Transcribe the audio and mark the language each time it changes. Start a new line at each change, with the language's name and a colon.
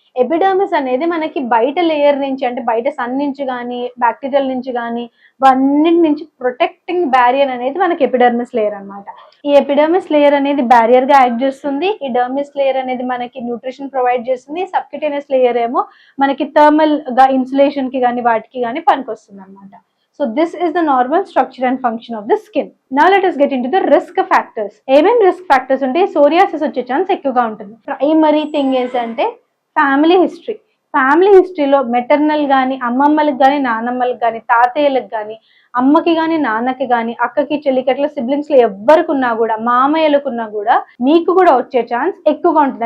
Telugu: Epidermis అనేది మనకి బయట లేయర్ నుంచి అంటే బయట సన్ నుంచి కానీ బ్యాక్టీరియల్ నుంచి కానీ అన్నిటి నుంచి ప్రొటెక్టింగ్ బ్యారియర్ అనేది మనకి ఎపిడర్మిస్ లేయర్ అనమాట. ఈ ఎపిడర్మిస్ లేయర్ అనేది బ్యారియర్ గా యాక్ట్ చేస్తుంది. ఈ డర్మిస్ లేయర్ అనేది మనకి న్యూట్రిషన్ ప్రొవైడ్ చేస్తుంది. సబ్క్యూటేనియస్ లేయర్ ఏమో మనకి థర్మల్ గా ఇన్సులేషన్ కి కానీ వాటికి కానీ పనికొస్తుంది అనమాట.
English: So this is the normal structure and function of the skin. Now let us get into the risk factors.
Telugu: ఏమేం రిస్క్ ఫ్యాక్టర్స్ ఉంటే సోరియాసిస్ వచ్చే ఛాన్స్ ఎక్కువగా ఉంటుంది. ప్రైమరీ థింగ్ ఏంటంటే ఫ్యామిలీ హిస్టరీ. ఫ్యామిలీ హిస్టరీలో మెటర్నల్ కానీ అమ్మమ్మలకు కానీ నానమ్మలకు కానీ తాతయ్యలకు కానీ అమ్మకి కానీ నాన్నకి కానీ అక్కకి చెల్లికి అట్లా సిబ్లింగ్స్ లో ఎవ్వరికి ఉన్నా కూడా మామయ్యలకున్నా కూడా మీకు కూడా వచ్చే ఛాన్స్ ఎక్కువగా ఉంటుంది.